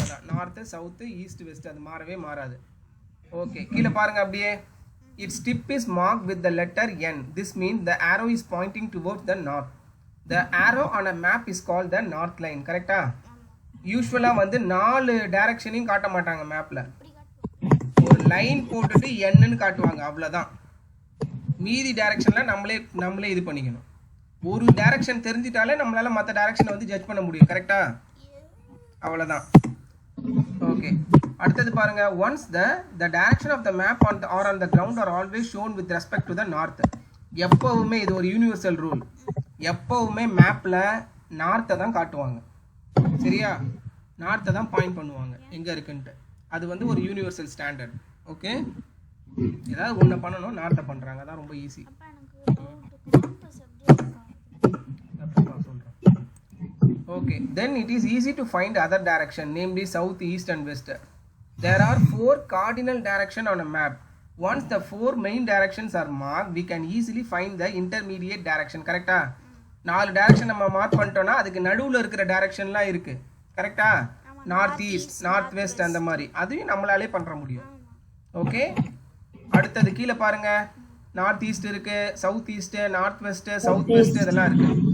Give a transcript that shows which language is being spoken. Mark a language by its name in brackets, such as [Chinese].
[Tamil] North, south, east, west, அது மாறவே மாறாது. ஓகே, கீழே பாருங்க அப்படியே. [English] Its tip is marked with the letter N. This means the arrow is pointing towards the north. The arrow on a map is called the north line. [Tamil] கரெக்டா? யூஸ்வலா வந்து 4 டைரக்ஷனையும் காட்ட மாட்டாங்க மேப்ல. ஒரு லைன் போட்டுட்டு என்னன்னு காட்டுவாங்க, அவ்வளவுதான். மீதி டைரக்ஷன்ல நம்மளே இது பண்ணிக்கணும். ஒரு டைரக்ஷன் தெரிஞ்சிட்டாலே நம்மளால மற்ற டைரக்ஷனை வந்து ஜட்ஜ் பண்ண முடியும். கரெக்டா? அவ்வளவுதான். ஓகே, அடுத்தது பாருங்க. [English] Once the direction of the map or on the ground are always shown with respect to the north. [Tamil] எப்பவுமே இது ஒரு யூனிவர்சல் ரூல். எப்பவுமே மேப்ல நார்த்தை தான் காட்டுவாங்க. சரியா? நார்த்தை தான் பாயிண்ட் பண்ணுவாங்க எங்க இருக்குன்ட்டு. அது வந்து ஒரு யூனிவர்சல் ஸ்டாண்டர்ட். ஓகே, ஏதாவது ஒன்று பண்ணணும், நார்த்தை பண்றாங்க, அதான் ரொம்ப ஈஸி. அப்பா எனக்கு ஒரு டவுட். காம்பஸ் எப்படி இருக்கும்? சொல்றேன். [English] Okay, then it is easy to find other direction, namely south, east and west. There are 4 cardinal direction on a map. Once the 4 main directions are marked, we can easily find the intermediate direction. [Tamil] கரெக்டா? 4 direction நம்ம mark பண்ணிட்டோம்னா அதுக்கு நடுவுல இருக்கிற டைரக்ஷன்லாம் இருக்கு. கரெக்டா? North east, north west, அந்த மாதிரி அதையும் நம்மளாலே பண்ற முடியும். ஓகே, அடுத்தது கீழே பாருங்க. நார்த் ஈஸ்ட் இருக்கு, south east, north west, south west, இதெல்லாம் இருக்கு.